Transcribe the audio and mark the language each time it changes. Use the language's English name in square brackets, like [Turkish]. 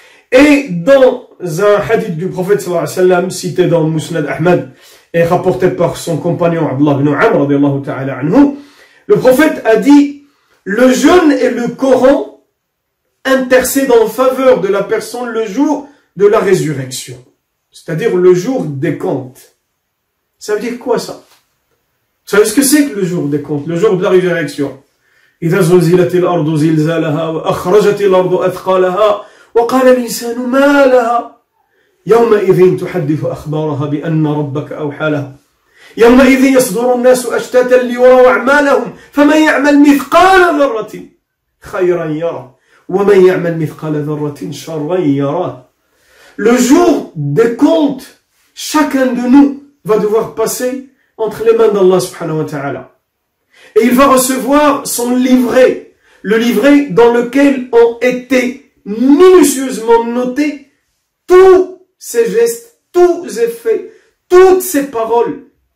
[French] Et dans un hadith du prophète sallallahu alayhi wa sallam, cité dans Musnad Ahmad et rapporté par son compagnon Abdullah ibn Amr radiyallahu ta'ala anhu, le prophète a dit: le jeûne et le Coran intercèdent en faveur de la personne le jour de la résurrection, c'est-à-dire le jour des comptes. Ça veut dire quoi ça? Vous savez ce que c'est que le jour des comptes, le jour de la résurrection? [Arabic] إذا زلزلت الأرض زلزالها وأخرجت الأرض أثقالها وقال الإنسان ما لها يومئذ تحدث أخبارها بأن ربك أوحى لها يومئذ يصدر الناس أشتاتا ليروا أعمالهم فمن يعمل مثقال ذرة خيرا يره ومن يعمل مثقال ذرة شرا يره. [French] Le jour des comptes, chacun de nous va devoir passer entre les mains d'Allah subhanahu wa ta'ala. Et il va recevoir son livret, le livret dans lequel ont été minutieusement notés tous ses gestes, tous ses faits, toutes ses paroles.